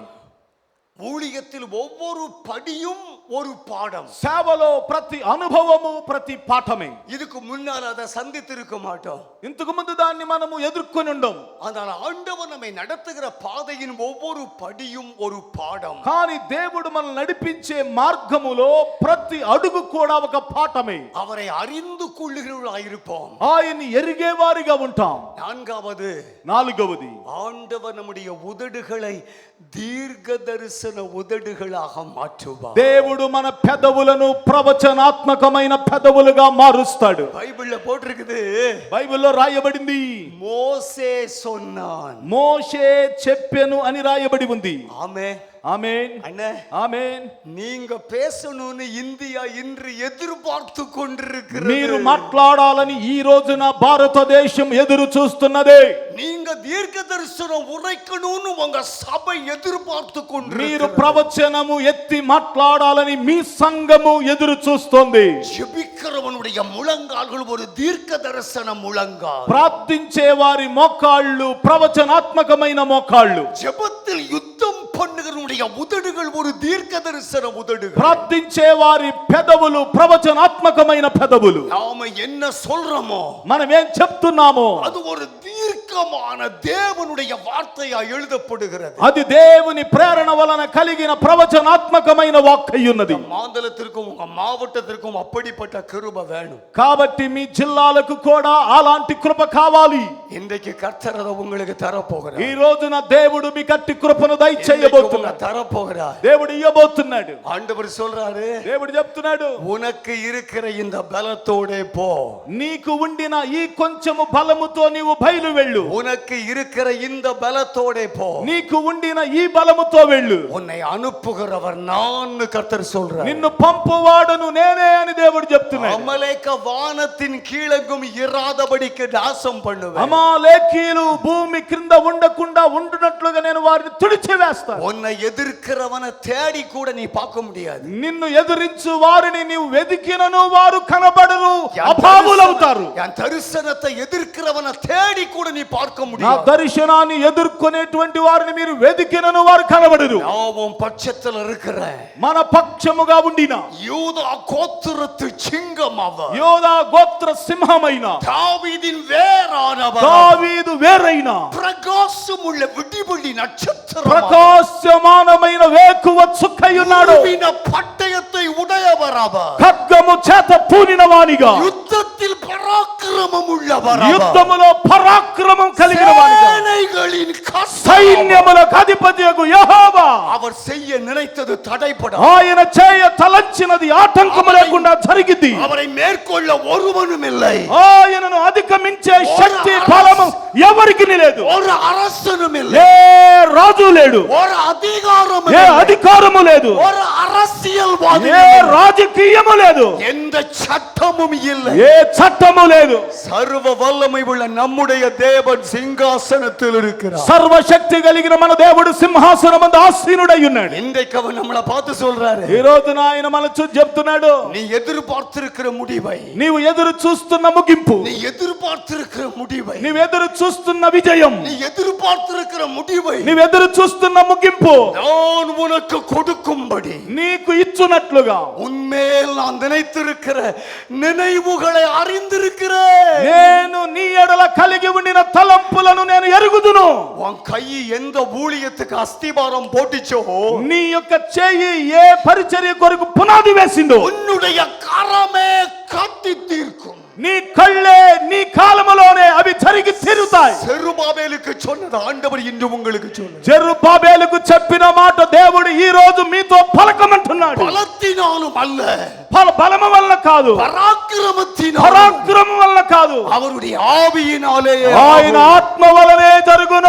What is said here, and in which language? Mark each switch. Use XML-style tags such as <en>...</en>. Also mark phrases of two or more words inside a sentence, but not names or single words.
<ta>ஊழியத்தில் ஒவ்வொரு படியும் ஒரு பாடம்.</ta> <te>సేవలో ప్రతి అనుభవము ప్రతి పాఠమే.</te> <ta>இதுக்கு முன்னால் அதை சந்தித்திருக்க மாட்டோம்.</ta> <te>ఇంతకు ముందు దాన్ని మనము ఎదుర్కొని ఉండం.</te> <ta>ஆனால் ஆண்டவர் நம்மை நடத்துகிற பாதையின் ஒவ்வொரு படியும் ஒரு பாடம்.</ta> <te>కానీ దేవుడు మనల్ని నడిపించే మార్గములో ప్రతి అడుగు కూడా ఒక పాఠమే.</te> <ta>அவரை அறிந்து கொள்ளுகிறவர்களாயிருப்போம்.</ta> <te>ఆయన్ని ఎరిగే వారిగా ఉంటాం. నాలుగవది,</te> <ta>ஆண்டவர் நம்முடைய உதடுகளை தீர்க்க தரிசன உதடுகளாக மாற்றுவார்.</ta> <te>దేవుడు మన పెదవులను ప్రవచనాత్మకమైన పెదవులుగా మారుస్తాడు.</te> <ta>బైబిల్లో పోట్టిருக்குது,</ta> <te>బైబిల్లో రాయబడింది,</te> <ta>మోసే சொன்னான்,</ta> <te>మోషే చెప్పెను అని రాయబడి ఉంది. ఆమేన్, ఆమేన్,</te> <ta>అண்ணே,</ta> <te>ఆమేన్.</te> <ta>நீங்க பேசணும்னு இந்தியா இன்று எதிர்பார்த்து கொண்டிருக்கிறது.</ta> <te>మీరు మాట్లాడాలని ఈ రోజున భారతదేశం ఎదురు చూస్తున్నదే.</te> <ta>நீங்க தீர்க்க தரிசனம் உரைக்கணும்னு உங்க சபை எதிர்பார்த்து கொண்டிருக்கிறது.</ta> <te>మీరు ప్రవచనము ఎత్తి మాట్లాడాలని మీ సంఘము ఎదురు చూస్తోంది.</te> <ta>ஜெபிக்கிறவனுடைய முழங்கால்கள் ஒரு தீர்க்க தரிசன முழங்கால்.</ta> <te>ప్రార్థించే వారి మోకాళ్ళు ప్రవచనాత్మకమైన మోకాళ్ళు.</te> <ta>ஜெபத்தில் யுத்தம் பண்ணுகிறவனுடைய உதடுகள் ஒரு தீர்க்க தரிசன உதடுகள்.</ta> <te>ప్రార్థించే వారి పెదవులు ప్రవచనాత్మకమైన పెదవులు.</te> <ta>நாம என்ன சொல்றோமோ,</ta> <te>మనం ఏం చెప్తున్నామో</te> <ta>அது ஒரு தீர்க்கமான தேவனுடைய வார்த்தையா எழுதப்படுகிறது.</ta> <te>అది దేవుని ప్రేరణ వలన కలిగిన ప్రవచనాత్మకమైన వాక్కయ్యున్నది.</te> <ta>மாநிலத்திற்கும் உங்க மாவட்டத்திற்கும் அப்படிப்பட்ட கிருபை வேணும்.</ta> <te>కాబట్టి మీ జిల్లాలకు కూడా అలాంటి కృప కావాలి.</te> <ta>இன்றைக்கு கர்த்தர் அதை உங்களுக்கு தரப்போகிறார்.</ta> <te>ఈ రోజున దేవుడు మీ కట్టి కృపను దయచేయబోతున్నాడు.</te> <ta>தரப்போகிறார்.</ta> <te>దేవుడు ఇవ్వబోతున్నాడు.</te> <ta>ஆண்டவர் சொல்றாரு,</ta> <te>దేవుడు చెప్తున్నాడు,</te> <ta>உனக்கு இருக்கிற இந்த பலத்தோட போ.</ta> <te>నీకు ఉండిన ఈ కొంచెము బలముతో నీవు బయలు వెళ్ళు.</te> <ta>உனக்கு இருக்கிற இந்த பலத்தோட போ.</ta> <te>నీకు ఉండిన ఈ బలముతో వెళ్ళు.</te> <ta>உன்னை அனுப்புகிறவர் நான் கர்த்தர் சொல்றார்.</ta> <te>నిన్ను పంపువాడను నేనే అని దేవుడు చెప్తున్నాడు.</te> <ta>அமலேக்க வானத்தின் கீழெங்கும் இராதபடிக்கு நாசம் பண்ணுவேன்.</ta> <te>అమాలేకీయులు భూమి క్రింద ఉండకుండా ఉండునట్లుగా నేను వారిని తుడిచివేస్తాను.</te> <ta>உன்னை எதிர்க்கிறவனை தேடி கூட நீ பார்க்க முடியாது.</ta> <te>నిన్ను ఎదిరించు వారిని నీవు వెదికినను వారు కనబడరు, అభావులవుతారు.</te> <ta>என் தரிசனத்தை எதிர்க்கிறவனை தேடி கூட நீ பார்க்க</ta> <te>నా</te> <ta>முடியாது.</ta> <te>దర్శనాన్ని ఎదుర్కొనేటువంటి వారిని మీరు వెదికినను వారు కనబడరు.</te> <ta>நாமும் பட்சத்தில் இருக்கிற</ta> <te>మన పక్షముగా ఉండిన</te> <ta>யூதா கோத்திரத்து சிங்கம் அவர்,</ta> <te>యోధా గోత్ర సింహమైన</te> <ta>தாவீதின் வேரானவர்,</ta> <te>దావీదు వేరైన</te> <ta>பிரகாசம் உள்ள விடிவெள்ளி நட்சத்திரம்,</ta> <te>ప్రకాశమానమైన వేకువ చుక్కయున్నాడు.</te> <ta>பட்டயத்தை உடையவர் அவர்,</ta> <te>ఖడ్గము చేత పూనిన వానిగా,</te> <ta>யுத்தத்தில் பராக்கிரமம் உள்ளவர் அவர்,</ta> <te>యుద్ధములో పరాక్రమం కలిగిన వానిగా,</te> <ta>சேனைகளின்</ta> <te>సైన్యములకు అధిపతియగు యెహోవా</te> <ta>அவர் செய்ய நினைத்தது தடைபட,</ta> <te>ఆయన చేయ తలంచినది ఆటంకము లేకుండా జరిగింది.</te> <ta>அவரை மேற்கொள்ள ஒருவனும் இல்லை,</ta> <te>ఆయనను అధిగమించే శక్తి బలము ఎవరికి లేదు.</te> <ta>ஒரு அரசனும் இல்லை,</ta> <te>ఏ రాజు లేడు,</te> <ta>ஒரு அதிகாரம்</ta> <te>ఏ</te> <ta>இல்லை,</ta> <te>అధికారము లేదు,</te> <ta>ஒரு அரசியல்வாதி</ta> <te>ఏ</te> <ta>இல்லை,</ta> <te>రాజకీయము లేదు,</te> <ta>எந்த சட்டமும் இல்லை.</ta> <te>ఏ చట్టము లేదు.</te> <ta>சர்வ வல்லமை உள்ள நம்முடைய தேவன் சிங்காசனத்தில் இருக்கிறார்.</ta> <te>సర్వశక్తి కలిగిన మన దేవుడు సింహాసనమందు ఆసీనుడై ఉన్నాడు.</te> <ta>இன்றைக்கு அவர் நம்மளை பார்த்து சொல்றாரு,</ta> <te>ఈ రోజున ఆయన మనల్ని చూసి చెప్తున్నాడు,</te> <ta>நீ எதிர்பார்த்திருக்கிற முடிவை,</ta> <te>నీవు ఎదురు చూస్తున్న ముగింపు,</te> <ta>நீ எதிர்பார்த்திருக்கிற முடிவை,</ta> <te>నీవు ఎదురు చూస్తున్న విజయం,</te> <ta>நீ எதிர்பார்த்திருக்கிற முடிவை</ta> <te>నీవు ఎదురు చూస్తున్న ముగింపు</te> <ta>நான் உனக்கு கொடுக்கும்படி</ta> <te>నీకు ఇచ్చునట్లుగా</te> <ta>உன்மேல் நான் நினைத்திருக்கிற நினைவுகளை அறிந்திருக்கிறேன்.</ta> <te>నేను నీ ఎడల కలిగి ఉండిన తలంపులను నేను ఎరుగుదును.</te> <ta>உன் கை எந்த ஊழியத்துக்கு அஸ்திபாரம் போட்டுச்சோ,</ta> <te>నీ యొక్క చేయి ఏ పరిచర్య కొరకు పునాది వేసిందో,</te> <ta>உன்னுடைய கரமே கட்டி தீர்க்கும்.</ta> <te>నీ కళ్ళే నీ కాలములోనే అవి జరిగి తీరుతాయి.</te> <ta>செருபாபேலுக்கு சொன்னது ஆண்டவர் இன்று உங்களுக்கு சொல்லுங்க.</ta> <te>జెరుబ్బాబెలుకు చెప్పిన మాట దేవుడు ఈ రోజు మీతో పలకమంటున్నాడు.</te> <ta>பலத்தினாலும் அல்ல,</ta> <te>బలము వలన కాదు,</te> <ta>பராக்கிரமத்தினாலும்,</ta> <te>పరాక్రమం వలన కాదు,</te> <ta>அவருடைய ஆவியினாலே.</ta> <te>ఆయన ఆత్మ వలనే జరుగును.</te>